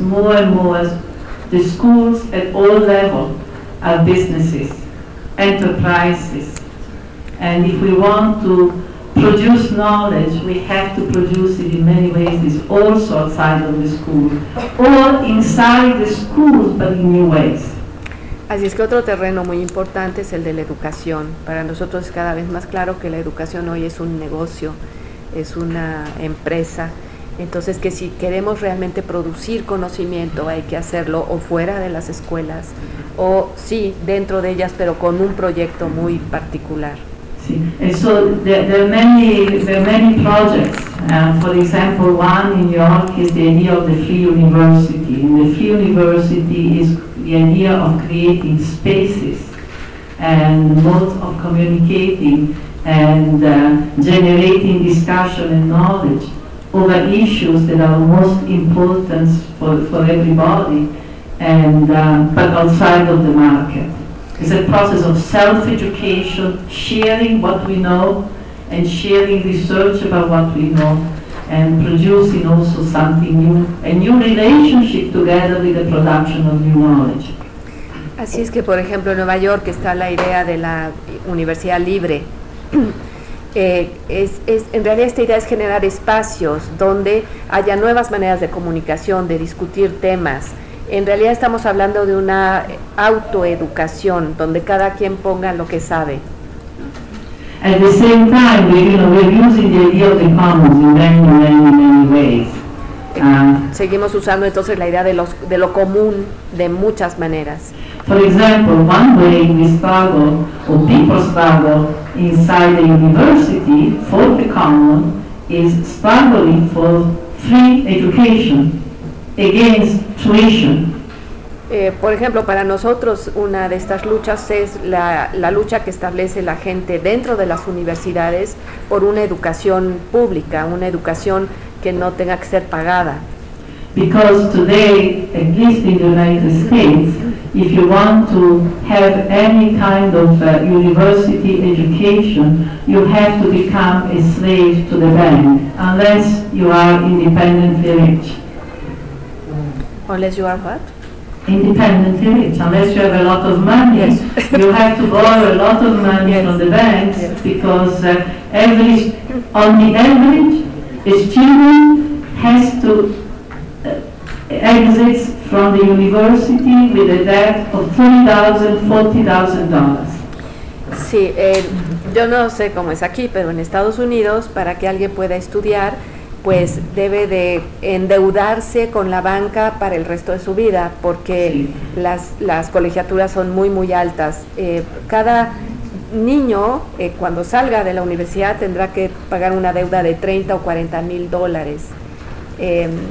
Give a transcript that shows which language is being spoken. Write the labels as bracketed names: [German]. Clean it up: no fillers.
[English] More and more, the schools at all levels are businesses, enterprises. And if we want to produce knowledge, we have to produce it in many ways, it's also outside of the school, or inside the school, but in new ways. [Spanish] Así es que otro terreno muy importante es el de la educación. Para nosotros es cada vez más claro que la educación hoy es un negocio, es una empresa. Entonces, que si queremos realmente producir conocimiento, hay que hacerlo o fuera de las escuelas, o sí, dentro de ellas, pero con un proyecto muy particular. Sí. Sí. [English] And so there are many projects. For example, one in York is the idea of the free university. And the free university is the idea of creating spaces and modes of communicating and generating discussion and knowledge over issues that are most important for everybody, and but outside of the market. It's a process of self-education, sharing what we know, and sharing research about what we know, and producing also something new, a new relationship together with the production of new knowledge. [Spanish] Así es que, por ejemplo, en Nueva York está la idea de la universidad libre. En realidad esta idea es generar espacios donde haya nuevas maneras de comunicación, de discutir temas. En realidad estamos hablando de una autoeducación donde cada quien ponga lo que sabe. [English] At the same time, we're using the idea of the commons in many ways. [Spanish] Seguimos usando entonces la idea de lo común de muchas maneras. [English] For example, one way we struggle, or people struggle inside the university for the common, is struggling for free education against tuition. [Spanish] Por ejemplo, para nosotros una de estas luchas es la lucha que establece la gente dentro de las universidades por una educación pública, una educación que no tenga que ser pagada. [English] Because today, at least in the United States, if you want to have any kind of university education, you have to become a slave to the bank, unless you are independently rich. Unless you are what? Independently rich, unless you have a lot of money. Yes. You have to borrow a lot of money from the banks, because on the average, a student has to exit from the university with a debt of $30,000 to $40,000. [Spanish] Sí, yo no sé cómo es aquí, pero en Estados Unidos, para que alguien pueda estudiar, pues debe de endeudarse con la banca para el resto de su vida, porque sí, las colegiaturas son muy, muy altas. Cada niño, cuando salga de la universidad, tendrá que pagar una deuda de $30,000 to $40,000.